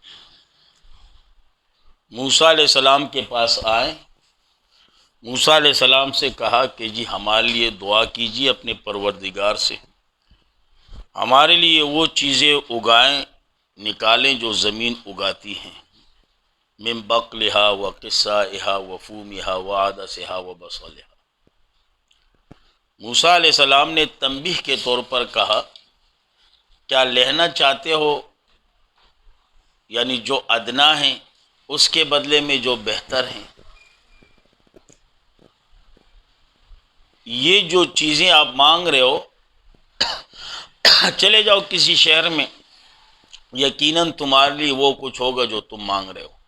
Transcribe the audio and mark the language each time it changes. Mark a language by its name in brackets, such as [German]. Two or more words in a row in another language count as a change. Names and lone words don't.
[Urdu] موسیٰ علیہ السلام کے پاس آئے، موسیٰ علیہ السلام سے کہا کہ جی ہمارے لیے دعا کیجیے اپنے پروردگار سے، ہمارے لیے وہ چیزیں اگائیں، نکالیں جو زمین اگاتی ہیں، [Arabic] من بقلہا و قصائہا و فومہا و عدسہا و بصلہا. [Urdu] موسیٰ علیہ السلام نے تنبیہ کے طور پر کہا، کیا لینا چاہتے ہو، یعنی جو ادنا ہیں اس کے بدلے میں جو بہتر ہیں. یہ جو چیزیں آپ مانگ رہے ہو، چلے جاؤ کسی شہر میں، یقیناً تمہارے لیے وہ کچھ ہوگا جو تم مانگ رہے ہو.